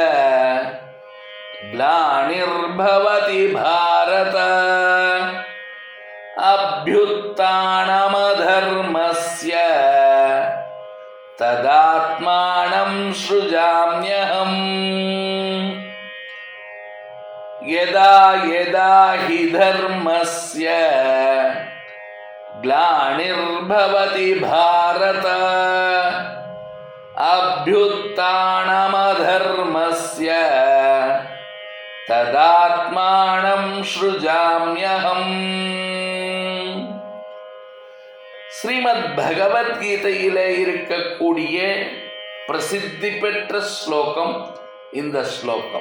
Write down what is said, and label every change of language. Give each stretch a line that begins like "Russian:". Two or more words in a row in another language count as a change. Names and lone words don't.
Sanskrit: ग्लानिर्भवति भारत अभ्युत्थानमधर्मस्य तदात्मानं सृजाम्यहम् यदा यदा हि धर्मस्य ग्लानिर्भवति भारत अभ्युत्थानमधर्मस्य तदात्मानं सृजाम्यहम्.
Tamil: ஸ்ரீமத் பகவத்கீதையிலே இருக்கக்கூடிய பிரசித்தி பெற்ற ஸ்லோகம் இந்த ஸ்லோகம்.